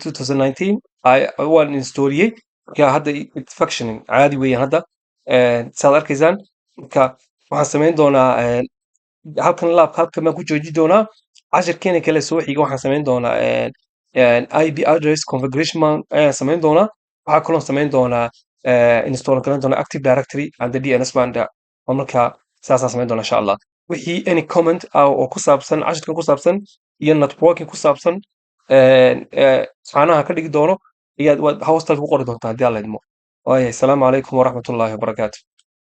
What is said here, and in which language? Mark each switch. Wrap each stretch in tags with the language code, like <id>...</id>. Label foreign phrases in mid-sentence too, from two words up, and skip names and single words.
<so>2019 waan installiyey marka hadda</so> <en>it's functioning</en> <so>caadi weeyaan hadda sidaad arkaysaan marka waxaan samayn doonaa halkan laabka halkan baan ku jooji doonaa cashirkeena kale soo xiga waxaan samayn doonaa</so> <en>ip address configuration</en> <so>ayaan samayn doonaa waxaa kaloo samayn doonaa install garan doonaa</so> <en>active directory and the dns</en> <so>baan marka saasaan samayn doonaa</so> <ar>إن شاء الله</ar> <so>wixii</so> <en>any comment</en> <so>oo ku saabsan cashirkan ku saabsan iyo networking ku saabsan caanaha ka dhigi doono ayaad hostalka ku qori doontaa haddii alla idmo waayahay</so> <ar>السلام عليكم ورحمة الله وبركاته</ar>